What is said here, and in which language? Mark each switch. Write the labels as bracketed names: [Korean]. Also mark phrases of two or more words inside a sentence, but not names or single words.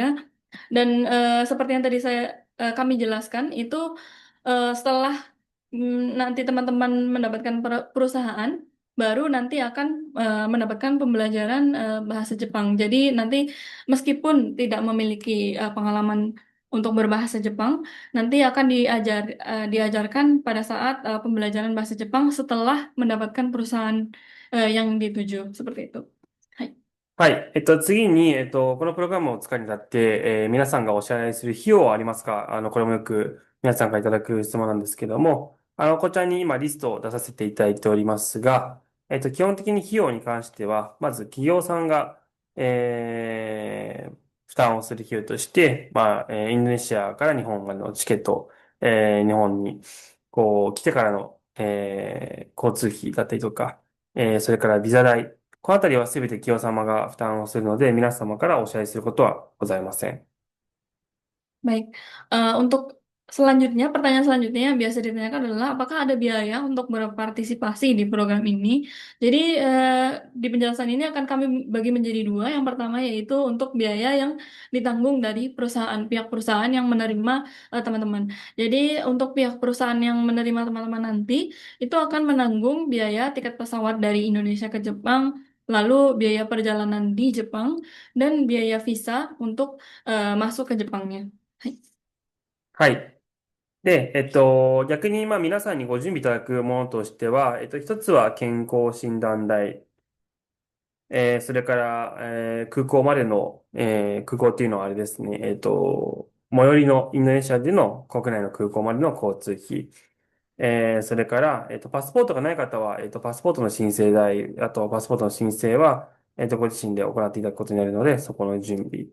[Indonesian] Dan seperti yang tadi kami jelaskan itu setelah nanti teman-teman mendapatkan perusahaan, baru nanti akan mendapatkan pembelajaran bahasa Jepang. Jadi nanti meskipun tidak memiliki pengalaman untuk berbahasa Jepang, nanti akan diajarkan pada saat pembelajaran bahasa Jepang setelah mendapatkan perusahaan yang dituju seperti itu. [Japanese] Hai. はい。次に、このプログラムを使うにあたって、皆さんがお支払いする費用はありますか？これもよく皆さんからいただく質問なんですけども、こちらに今リストを出させていただいておりますが、基本的に費用に関しては、まず企業さんが、負担をする費用として、まあ、インドネシアから日本までのチケット、日本に、こう、来てからの、交通費だったりとか、それからビザ代、このあたりはすべて企業様が負担をするので、皆様からお支払いすることはございません。 [Indonesian] Baik, untuk selanjutnya, pertanyaan selanjutnya yang biasa ditanyakan adalah apakah ada biaya untuk berpartisipasi di program ini? Jadi di penjelasan ini akan kami bagi menjadi dua. Yang pertama yaitu untuk biaya yang ditanggung dari pihak perusahaan yang menerima teman-teman. Jadi untuk pihak perusahaan yang menerima teman-teman nanti itu akan menanggung biaya tiket pesawat dari Indonesia ke Jepang, lalu biaya perjalanan di Jepang dan biaya visa untuk masuk ke Jepangnya. [Japanese] はい。はい。で、逆に、まあ、皆さんにご準備いただくものとしては、一つは健康診断代、それから、空港までの、空港っていうのはあれですね、最寄りのインドネシアでの国内の空港までの交通費、それから、パスポートがない方は、パスポートの申請代、あとパスポートの申請は、ご自身で行っていただくことになるので、そこの準備。